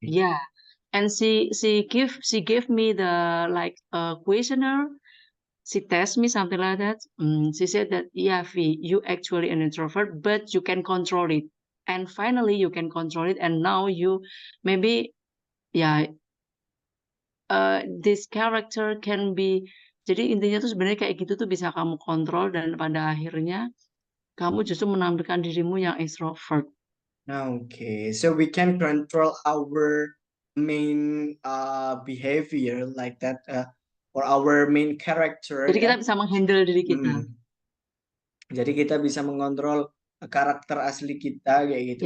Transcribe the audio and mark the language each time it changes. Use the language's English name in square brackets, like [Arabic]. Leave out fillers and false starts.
[English] yeah, and she gave me the like questionnaire. She tests me something like that. She said that yeah, V, you actually an introvert, but you can control it. And finally, you can control it, and now you maybe yeah, this character can be. [Indonesian] Jadi intinya tuh sebenarnya kayak gitu tuh bisa kamu kontrol dan pada akhirnya kamu justru menampilkan dirimu yang extrovert. [English] Okay, so we can control our main behavior like that, or our main character [Indonesian] Jadi kita bisa menghandle diri kita. Jadi kita bisa mengontrol karakter asli kita kayak gitu.